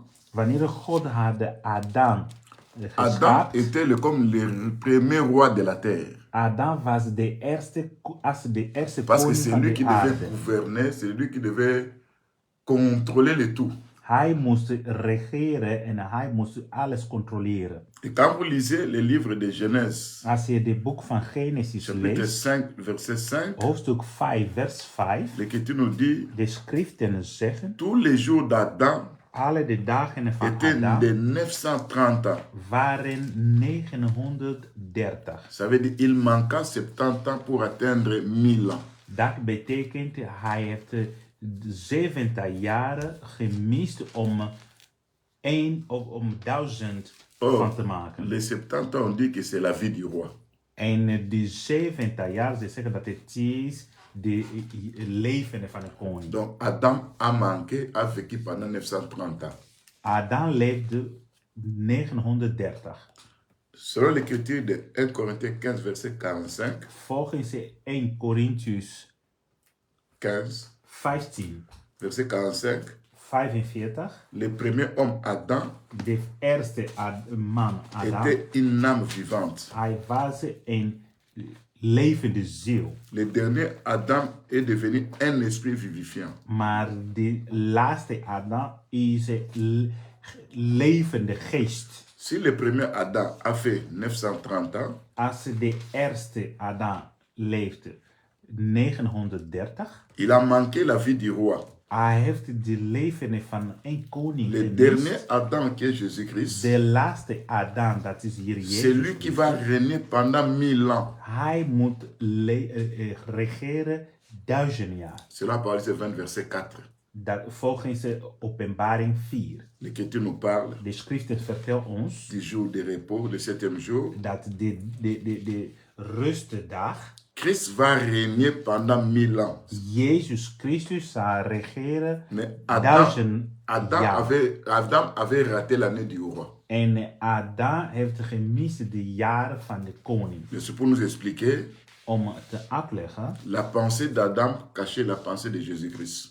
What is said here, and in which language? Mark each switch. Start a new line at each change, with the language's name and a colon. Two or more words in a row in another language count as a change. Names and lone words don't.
Dutch: wanneer God had Adam Adam geschapen,
French: était comme le premier roi de la terre.
Dutch: Adam was de eerste
French: Parce que
Dutch: koning
French: c'est
Dutch: van
French: lui
Dutch: de
French: qui devait
Dutch: aarde.
French: gouverner, c'est lui qui devait contrôler le tout.
Dutch: Hij moest regeren en hij moest alles controleren.
French: Et quand vous lisez les livres de Genèse,
Dutch: Als je het boek van Genesis
French: chapitre
Dutch: leest,
French: 5, verset 5,
Dutch: hoofdstuk 5, vers 5,
French: l'Écriture nous dit,
Dutch: de schriften zeggen,
French: tous les jours d'Adam
Dutch: alle de dagen van
French: étaient
Dutch: Adam
French: de 930 ans.
Dutch: waren 930.
French: Ça veut dire qu'il manqua 70 ans pour atteindre 1000 ans.
Dutch: Dat betekent, hij heeft 70 jaren gemist om 1000 van te maken.
French: Les 70 ans, on dit que c'est la vie du roi.
Dutch: En die 70 jaar, ze zeggen dat het is de leven van een koning.
French: Donc Adam a manqué, a vécu pendant 930 ans.
Dutch: Adam leefde 930.
French: Selon l'écriture de 1 Corinthiens 15, verset 45,
Dutch: Volgens 1 Korintiërs 15, 15,
French: verset 45,
Dutch: 45,
French: le premier homme Adam
Dutch: de eerste man Adam,
French: était une âme vivante.
Dutch: hij was een levende ziel.
French: Le dernier Adam est devenu un esprit vivifiant.
Dutch: Maar de laatste Adam is een levende geest.
French: Si le premier Adam a fait 930 ans,
Dutch: Als de eerste Adam leefde 930,
French: il a manqué la vie du roi.
Dutch: hij heeft de leven van een koning
French: Le
Dutch: gemist.
French: dernier Adam qui est Jésus-Christ,
Dutch: De laatste Adam, dat is hier
French: c'est
Dutch: Jezus.
French: lui qui va régner pendant 1000 ans.
Dutch: Hij moet regeren 1000 jaar.
French: Cela Apocalypse 20, verset 4.
Dutch: Dat volgens Openbaring 4.
French: L'Écriture nous parle
Dutch: De schriften vertelt ons
French: du jour de repos, le 7e jour.
Dutch: dat de rustdag,
French: Christ va régner pendant 1000 ans.
Dutch: Jezus Christus zal regeren
French: Mais
Dutch: 1000
French: Adam
Dutch: jaar.
French: avait raté l'année du roi.
Dutch: En Adam heeft gemist de jaren van de koning.
French: Mais c'est pour nous expliquer,
Dutch: Om te uitleggen
French: la pensée d'Adam cachait la pensée de Jésus-Christ.